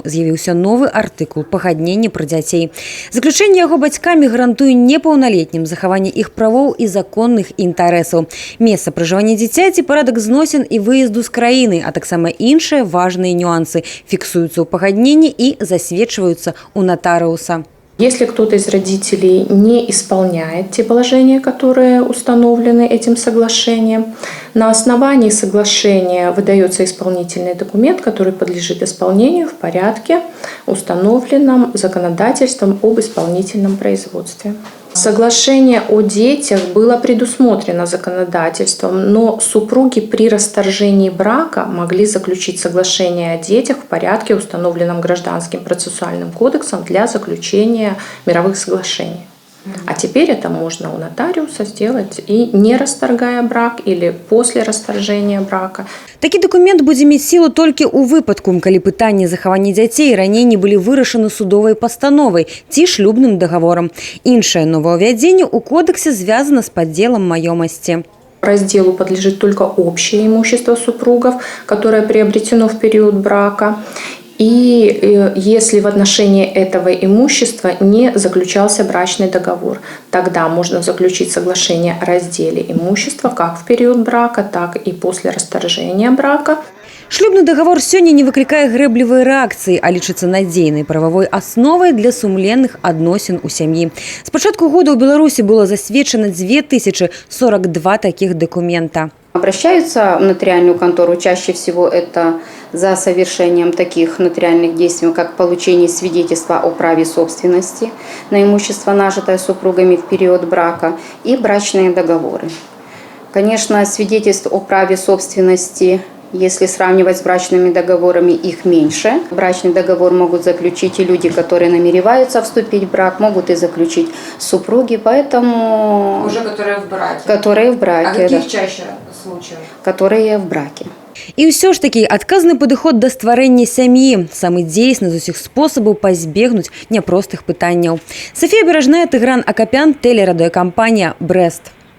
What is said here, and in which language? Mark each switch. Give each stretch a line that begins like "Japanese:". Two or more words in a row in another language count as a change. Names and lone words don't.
Belarusian: З'явіўся новы артыкул пагаднення пра дзяцей. Заключэнне яго бацькамі гарантуе непаўналетнім захаванне іх правоў і законных інтарэсаў. Месца пражывання дзіцяці, парадак зносін і выезду з краіны, а таксама іншыя важныя нюансы фіксуюцца ў пагадненні і засведчваюцца ў натарыуса.
Russian: Если кто-то из родителей не исполняет те положения, которые установлены этим соглашением, на основании соглашения выдается исполнительный документ, который подлежит исполнению в порядке, установленном законодательством об исполнительном производстве. Соглашение о детях было предусмотрено законодательством, но супруги при расторжении брака могли заключить соглашение о детях в порядке, установленном Гражданским процессуальным кодексом для заключения мировых соглашений. А теперь это можно у нотариуса сделать и не расторгая брак или после расторжения брака.
Belarusian: Такі дакумент будзе мець сілу толькі ў выпадку, калі пытанні захавання дзяцей раней не былі вырашаны судовай пастановай ці шлюбным дагаворам. Іншае новаўвядзенне ў кодексе звязана з падзелам маёмасці.
Russian: Разделу подлежит только общее имущество супругов, которое приобретено в период брака. И если в отношении этого имущества не заключался брачный договор, тогда можно заключить соглашение о разделе имущества как в период брака, так и после расторжения брака.
Belarusian: Шлюбны дагавор сёння не выклікае грэблівай рэакцыі, а лічыцца надзейнай прававой асновай для сумленных адносін у сям'і. З пачатку года ў Беларусі было засведчана 2042 такіх дакумента.
Russian: Обращаются в нотариальную контору чаще всего это за совершением таких нотариальных действий, как получение свидетельства о праве собственности на имущество, нажитое супругами в период брака, и брачные договоры. Конечно, свидетельств о праве собственности, если сравнивать с брачными договорами, их меньше. Брачный договор могут заключить и люди, которые намереваются вступить в брак, могут и заключить супруги, поэтому... Уже которые в браке? Которые в браке, а каких чаще случаев? Которые в браке.
Belarusian: І ўсё ж такі адказны падыход да стварэння сям'і самы дзейсны з усіх спосабаў пазбегнуць няпростых пытанняў. Софія Бережная, Тыгран Акапян, телерадыёкампанія «Брест».